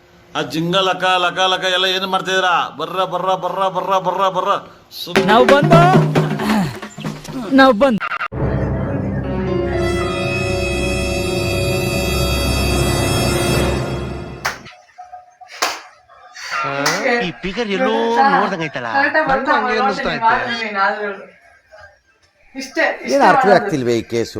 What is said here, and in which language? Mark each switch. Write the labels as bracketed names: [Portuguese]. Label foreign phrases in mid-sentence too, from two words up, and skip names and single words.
[Kannada] ಆ ಜಿಂಗ ಲಕ ಲಕ ಲಕ ಎಲ್ಲ ಏನು ಮಾಡ್ತಿದ್ದೀರಾ? ಬರ್ರ ಬರ್ರ ಬರ್ರ ಬರ್ರ ಬರ್ರ ಬರ್ರ. ನಾವು ಬಂದು ಈ ಫಿಗರ್ ಎಲ್ಲೋ ನೋಡ್ದಂಗೈತಲ್ಲ. ಏನು ಅರ್ಥವೇ ಆಗ್ತಿಲ್ವೇ ಈ ಕೇಸು?